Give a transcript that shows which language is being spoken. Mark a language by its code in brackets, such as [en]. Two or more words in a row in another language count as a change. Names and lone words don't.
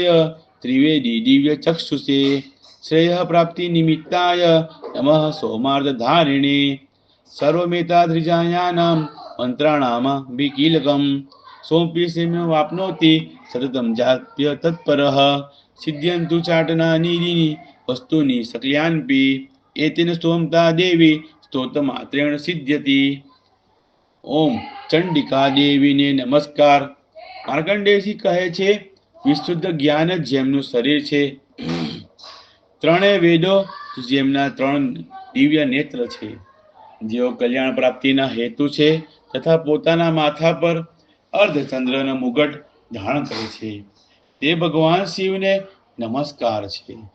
[sa] त्रिवेदी दिव्य चक्षुषे श्रेय प्राप्ति निमित्ताय नमः सोमार्थ धारिणे सर्वमेताधृजायानां मंत्राणाम विकीलकम सोऽप्यसेम्य वाप्नोति सततं जाप्य तत्परः सिद्ध्यन्तु चाटनानीदीनि वस्तूनि सकल्यान्पि एतेन सोमता देवी स्तोत्रमात्रेण सिद्ध्यति। [gu] ओम ચંડિકા દેવીને નમસ્કાર। માર્કંડેયજી કહે છે, વિશુદ્ધ જ્ઞાન જેમનું શરીર છે, ત્રણેય વેદો જેમના ત્રણ દિવ્ય નેત્ર છે, જેઓ કલ્યાણ પ્રાપ્તિના હેતુ છે તથા પોતાના માથા પર અર્ધચંદ્રનો મુગટ ધારણ કરે છે, તે ભગવાન શિવને નમસ્કાર છે।